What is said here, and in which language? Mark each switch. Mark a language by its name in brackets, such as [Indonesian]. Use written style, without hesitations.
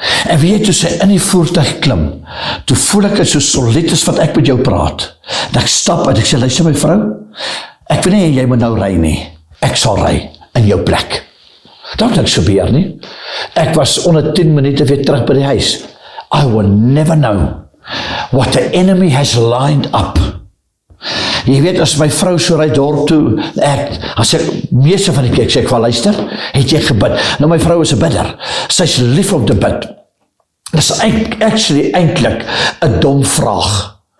[Afrikaans] En weet jy, toe sy in die voertuig klim, toe voel ek het so solid as wat ek met jou praat. En ek stap uit, ek sê, luister my vrou, ek weet nie, jy moet nou ry nie, ek sal ry in jou plek. Dat het niks gebeur nie. Ek was onder 10 minute weer terug by die huis. [English] I will never know what the enemy has lined up. [Afrikaans] Jy weet, as my vrou so ry dorp toe, as ek meeste van die keer, sê ek van luister, het jy gebid? Nou my vrou is 'n bidder, sy is lief om te bid. Dit is actually eintlik 'n dom vraag.